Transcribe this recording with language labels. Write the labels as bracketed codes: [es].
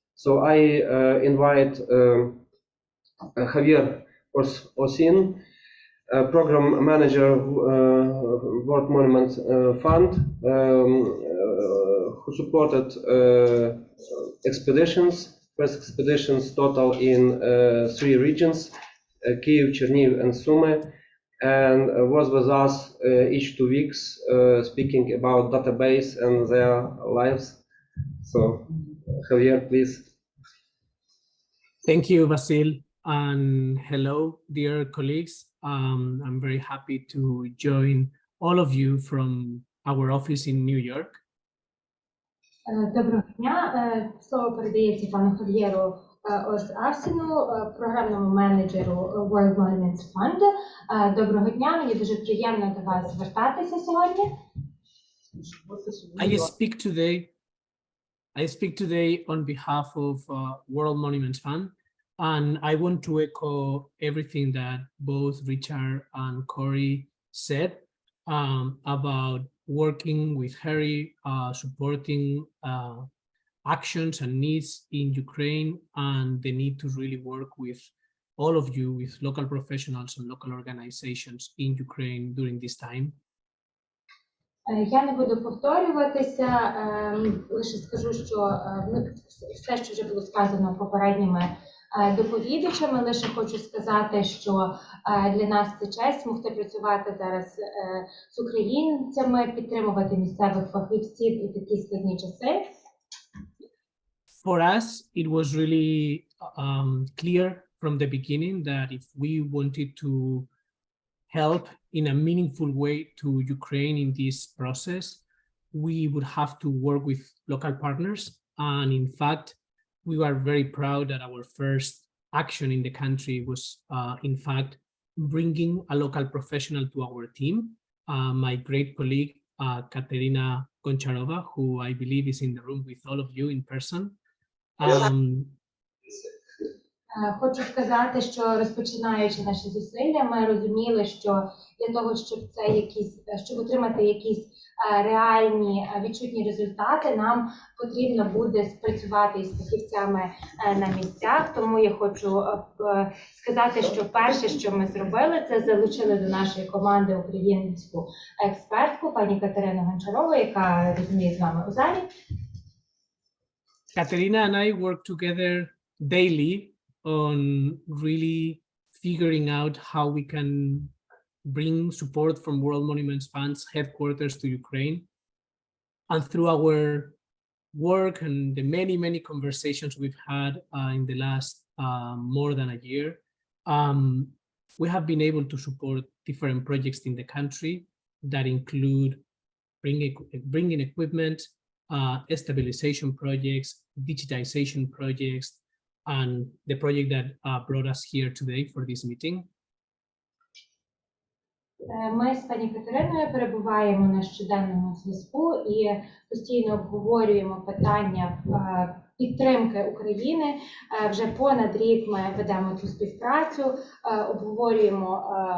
[en] So I invite Javier Ausín, program manager, World Monument Fund, who supported expeditions, first expeditions total in 3 regions, Kyiv, Chernihiv, and Sumy, and was with us each 2 weeks speaking about database and their lives. So, Javier, please. Thank you, Vasil, and hello, dear colleagues. I'm very happy to join all of you from our office in New York. [uk] Доброго дня. Слово передається пану Хав'єру Ausínu, програмному менеджеру World Monument Fund. Доброго дня, мені дуже приємно до вас звертатися сьогодні. [en] I speak today on behalf of World Monuments Fund, and I want to echo everything that both Richard and Corey said about working with Harry, supporting actions and needs in Ukraine, and the need to really work with all of you, with local professionals and local organizations in Ukraine during this time. [uk] Я не буду повторюватися, лише скажу, що все, що вже було сказано попередніми доповідачами, лише хочу сказати, що для нас це честь могти працювати зараз з українцями, підтримувати місцевих фахівців у такі складні часи. [en] For us, it was really clear from the beginning that if we wanted to help in a meaningful way to Ukraine in this process, we would have to work with local partners. And in fact, we were very proud that our first action in the country was, in fact, bringing a local professional to our team, my great colleague, Katerina Goncharova, who I believe is in the room with all of you in person. [uk] Хочу сказати, що розпочинаючи наші зусилля, ми розуміли, що для того, щоб отримати якісь реальні відчутні результати, нам потрібно буде спрацювати із фахівцями на місцях. Тому я хочу сказати, що перше, що ми зробили, це залучили до нашої команди українську експертку, пані Катерину Гончарову, яка розуміє з вами у залі. [en] Katerina and I work together daily on really figuring out how we can bring support from World Monuments Fund's headquarters to Ukraine. And through our work and the many, many conversations we've had in the last more than a year, we have been able to support different projects in the country that include bringing equipment, stabilization projects, digitization projects, and the project that brought us here today for this meeting. [uk] Ми з пані Катериною перебуваємо на щоденному зв'язку і постійно обговорюємо питання підтримки України. Вже понад рік ми ведемо цю співпрацю, обговорюємо